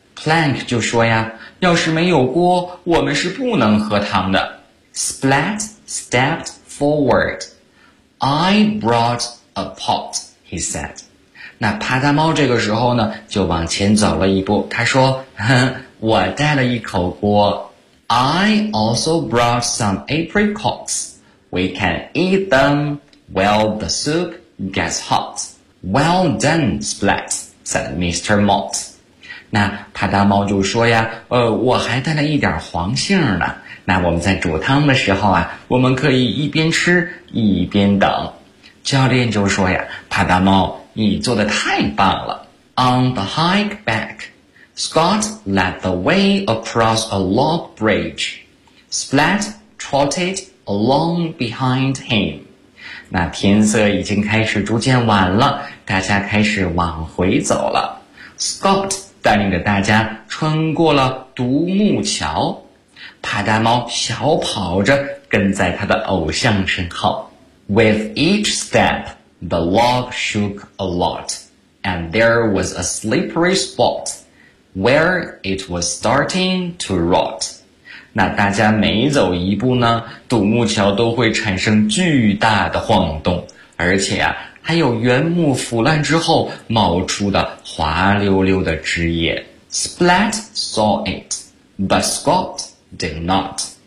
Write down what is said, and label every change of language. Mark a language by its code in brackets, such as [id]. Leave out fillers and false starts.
[zh] Plank 就说呀，要是没有锅，我们是不能喝汤的。 [en] Splat stepped forward. I brought a pot, he said. [zh] 那啪嗒猫这个时候呢就往前走了一步，他说我带了一口锅。 [en] I also brought some apricots. We can eat them while the soup gets hot. Well done, Splat, said Mr. Mott. [zh] 那啪嗒猫就说呀，我还带了一点黄杏呢，那我们在煮汤的时候啊，我们可以一边吃一边等。教练就说呀，啪嗒猫，你做得太棒了。 [en] On the hike back, Scott led the way across a log bridge. Splat trotted along behind him. [zh] 那天色已经开始逐渐晚了，大家开始往回走了。 Scott 带领着大家穿过了独木桥。帕达猫小跑着跟在他的偶像身后。 [en] With each step,The log shook a lot, and there was a slippery spot where it was starting to rot. [zh] 那大家每走一步呢，独木桥都会产生巨大的晃动，而且啊，还有原木腐烂之后冒出的滑溜溜的枝叶。 [en] Splat saw it, but Scott did not.